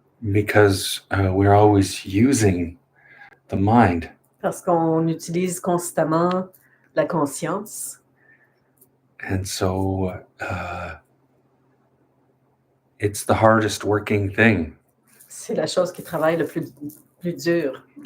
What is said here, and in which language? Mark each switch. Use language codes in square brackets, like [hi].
[en] Because we're always using the mind. [fr] Parce qu'on utilise constamment la conscience. [en] And so it's the hardest working thing. [fr] C'est la chose qui travaille le plus dur.